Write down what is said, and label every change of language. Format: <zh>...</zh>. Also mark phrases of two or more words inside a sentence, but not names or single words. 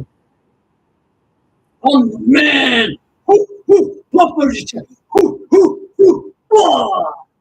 <en>I'm the man! Hoo, hoo, Papa, hoo, hoo, hoo, ah!</en>